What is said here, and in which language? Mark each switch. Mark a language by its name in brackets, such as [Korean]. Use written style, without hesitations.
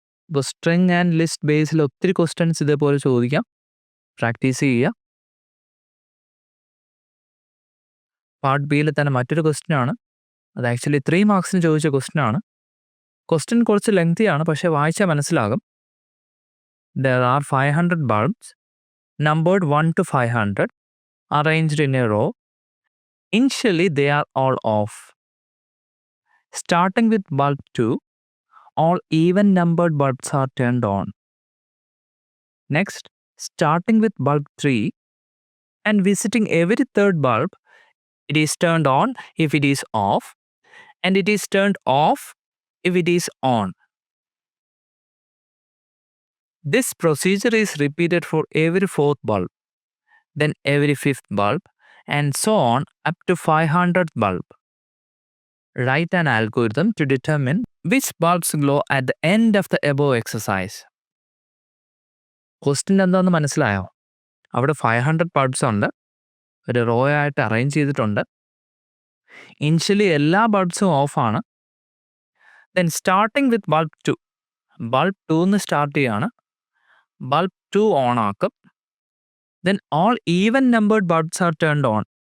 [Malayalam] ഇപ്പോൾ string and list ബേസിൽ ഒത്തിരി questions ഇതേപോലെ ചോദിക്കാം. പ്രാക്ടീസ് ചെയ്യുക. പാർട്ട് ബിയിൽ തന്നെ മറ്റൊരു ക്വസ്റ്റ്യൻ ആണ്. അത് ആക്ച്വലി 3 മാർക്സിന് ചോദിച്ച ക്വസ്റ്റ്യൻ ആണ്. ക്വസ്റ്റ്യൻ കുറച്ച് ലെങ്തിയാണ്, പക്ഷേ വായിച്ചാൽ മനസ്സിലാകും. [English] There are 500 bulbs numbered 1 to 500 arranged in a row. Initially they are all off. Starting with bulb 2, all even numbered bulbs are turned on. Next, starting with bulb 3 and visiting every third bulb, it is turned on if it is off, and it is turned off if it is on. This procedure is repeated for every fourth bulb, then every fifth bulb, and so on up to 500th bulb. Write an algorithm to determine which bulbs glow at the end of the above exercise. [Malayalam] Question എന്താണെന്ന് മനസ്സിലായോ? അവിടെ 500 bulbs ഉണ്ട്, ഒരു raw ആയിട്ട് arrange ചെയ്തിട്ടുണ്ട്. Initially എല്ലാ ബൾബ്സും ഓഫാണ്. [English] then starting with bulb 2, [Malayalam] bulb 2 എന്ന് സ്റ്റാർട്ട് ചെയ്യാണ്. ബൾബ് 2 ഓൺ ആക്കും. [English] Then all even numbered bulbs are turned on.